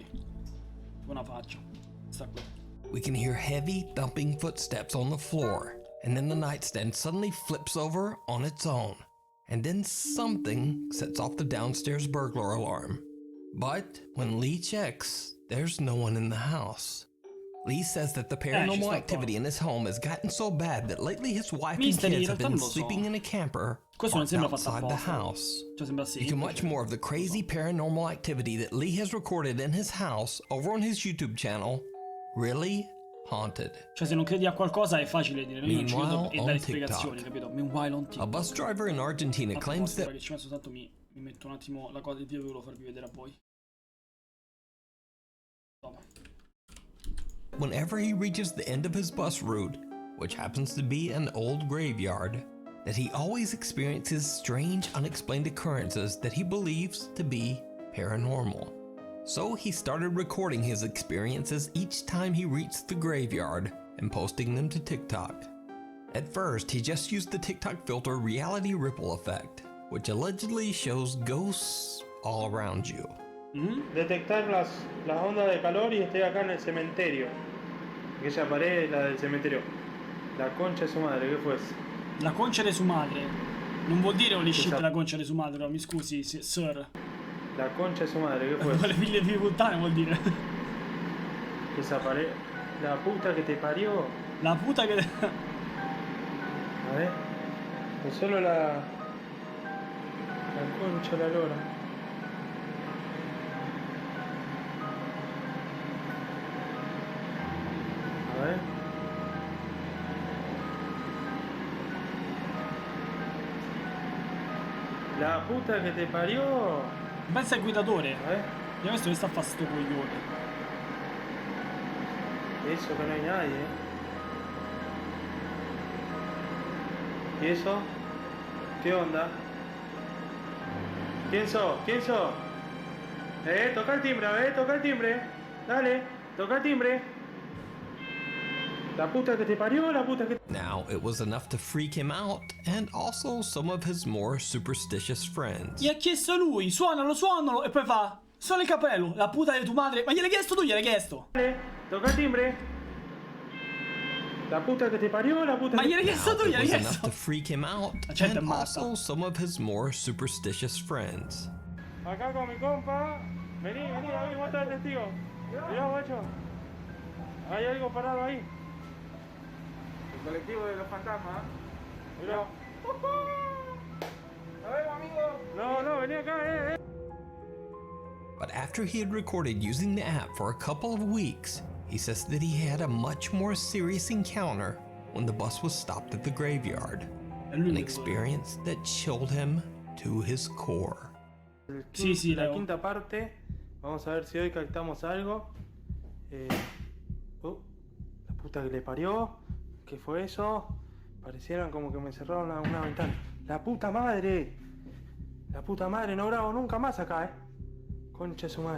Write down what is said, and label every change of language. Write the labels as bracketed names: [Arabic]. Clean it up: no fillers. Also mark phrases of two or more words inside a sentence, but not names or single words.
[Italian] Tipo una faccia. Sta qui. [English] We can hear heavy thumping footsteps on the floor, and then the nightstand suddenly flips over on its own. And then something sets off the downstairs burglar alarm. But when Lee checks, there's no one in the house. Lee says that the paranormal activity in his home has gotten so bad that lately his wife and kids have been sleeping in a camper outside the house. You can watch more of the crazy paranormal activity that Lee has recorded in his house over on his YouTube channel, Really Haunted. [Italian] Cioè se non credi a qualcosa è facile dire io non ci credo e dare spiegazioni, capito? [English] Meanwhile on TikTok. A bus driver in Argentina claims that... [Italian] Perché ci messo tanto mi metto un attimo la cosa che io volevo farvi vedere a voi. [English] Whenever he reaches the end of his bus route, which happens to be an old graveyard, that he always experiences strange, unexplained occurrences that he believes to be paranormal. So he started recording his experiences each time he reached the graveyard and posting them to TikTok. At first, he just used the TikTok filter Reality Ripple Effect, which allegedly shows ghosts all around you. [Spanish] Detectar las ondas de calor y estoy acá en el cementerio. Aquella pared es la del cementerio. La concha de su madre, ¿qué fue eso? [Italian] La concia di sua madre. Non vuol dire [English] holy shit [Italian] la concia di sua madre, no, mi scusi, sir. [Spanish] La concha de su madre, ¿qué fue? [Italian] Con le figlie di puttane vuol dire. [Spanish] La puta que te parió. La puta che... A ver. Es solo la concha de la lora. A ver. La puta che te parió. [Italian] Pensa al guidatore. [Spanish] A ver. [Italian] Io questo che sta a fare sto coglione. [Spanish] Eso que no hay nadie, ¿Y eso? ¿Qué onda? ¿Quién sos? ¿Quién sos? Toca el timbre, toca el timbre. Dale, toca el timbre. La puta que te parió, la puta que... [English] Now, it was enough to freak him out, and also some of his more superstitious friends. [Italian] Gli ha chiesto lui, suonalo, suonalo, e poi fa, suona il cappello, la puta di tua madre. Ma gliel'hai chiesto tu, gliel'hai chiesto. [Spanish] Dale, toca el timbre. La puta que te parió, la puta [Italian] Ma [Spanish] que... [Italian] gliel'hai chiesto tu, [English] It [Italian] gliel'hai [English] was enough [Italian] chiesto. [English] to freak him out, [Italian] gente è [English] and [Italian] matta. [English] also some of his more superstitious friends. [Spanish] Acá con mi compa. Vení, ahí, vos estás testigo. Mirá, guacho. Hay algo parado ahí. El colectivo de los fantasmas. Mirá. A ver, amigo. No, vení acá, [English] But after he had recorded using the app for a couple of weeks, he says that he had a much more serious encounter when the bus was stopped at the graveyard. An experience that chilled him to his core. [Spanish] Sí, la Leo. quinta parte. Vamos a ver si hoy captamos algo. La puta que le parió. ¿Qué fue eso? Parecieran como que me cerraron una ventana. ¡La puta madre! La puta madre, no grabo nunca más acá, Concha de su madre.